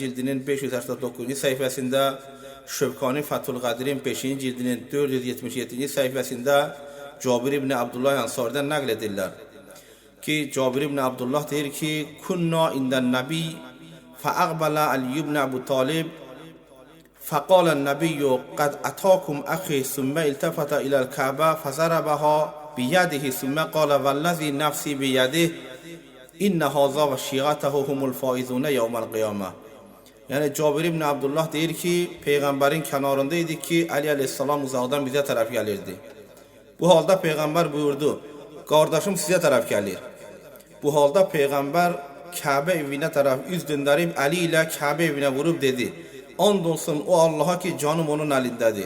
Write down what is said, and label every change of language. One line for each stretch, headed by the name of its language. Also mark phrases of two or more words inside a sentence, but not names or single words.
Turkish: cildinin 589. sayfasında, Şevkani Fethül Kadir'in 5. cildinin 477. sayfasında Cabir ibn Abdullah Ansari'den nakledirler. Ki Cabir ibn Abdullah der ki
Arabic: كنا عند النبي فأقبل علي بن أبي طالب فقال النبي قد أتاكم أخي ثم التفت إلى الكعبة فضربها بيده ثم قال والذي نفسي بيده إن هذا وشيعته هم الفائزون يوم القيامة.
Turkish: Yani Cabir ibn Abdullah der ki peygamberin kenarındaydı ki Ali Aleyhisselam uzaktan bize taraf gelirdi. Bu halda peygamber buyurdu: "Kardeşim size taraf gelir." Bu halda peygamber Kabe evine taraf yüz döndürüp Ali ile Kabe evine vurup dedi: "Andolsun o Allah'a ki canım onun elindedir.